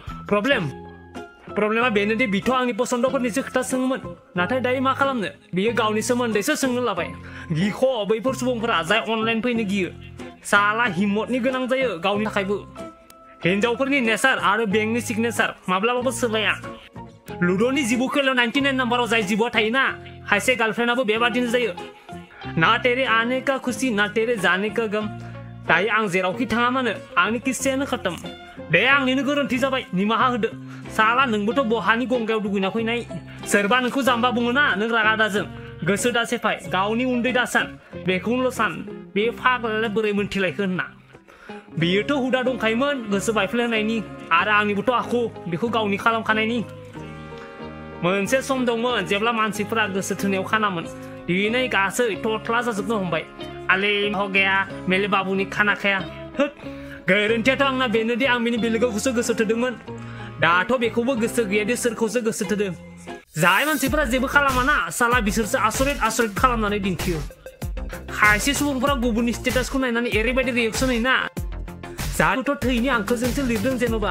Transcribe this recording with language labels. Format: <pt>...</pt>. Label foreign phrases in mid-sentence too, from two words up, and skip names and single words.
<brx>प्रब्लेमा बेनोदि बिथ' आंनि पसन्दफोरनिसो खोथा सोङोमोन, नाथाय दायो मा खालामनो, बियो गावनि सोमोन्दैसो सोंनो लाबाय। गिख' बैफोर सुबुंफोरा जाय अनलाइन फैनो गियो। साला हिम्मतनि गोनां जायो गावनि थाखायबो। हिनजावफोरनि नेचार आरो बेंकनि सिगनेचार माब्लाबाबो सोलाया। लुड'नि जिबौ खेलायाव 99 नाम्बाराव जाय जिबौआ थायोना, खायसे गार्लफ्रेन्डआबो बेबादिनो जायो।</brx> <hi>ना तेरे आने का खुशी ना तेरे जाने का गम।</hi> <brx>दायो आं जेरावखि थाङा मानो आंनि किस्सायानो खतम। दे आंनिनो गोरोन्थि जाबाय, निमाहा होदो। साला नोंबोथ' बहानि गंगायाव दुगैना फैनाय। सोरबा नोंखौ जाम्बा बुङोना, नों रागा दाजों। गोसो दा सेफाय, गावनि उन्दै दासान। बेखौल' सान, बे फाग्लायालाय बोरै मोनथिलायखो होनना। बियोथ' हुदा दंखायोमोन गोसो बायफ्लेहोनायनि, आरो आंनिबोथ' आखु बेखौ गावनि खालामखानायनि। मोनसे सम दंमोन जेब्ला मानसिफोरा गोसो थोनायाव खानामोन। दिनै गासै थथ्ला जाजोबनो हमबाय।</brx> <hi>आले हो गया मेले बाबुनि खाना खाया।</hi> <brx>होद, गोरोन्थियाथ' आंना बेनोदि आं बिनि बेलेगावसो गोसो थोदोंमोन। दाथ' बेखौबो गोसो गैयादि सोरखौसो गोसो थोदों। जाय मानसिफोरा जेबो खालामाना, साला बिसोरसो आसरित खालामनानै दिन्थियो। खायसे सुबुंफोरा गुबुननि स्टेटासखौ नायनानै ओरैबायदि रिएक्सन होयोना, जाहाथ' थैनि हांखोजोंसो लिरदों जेन'बा।</brx>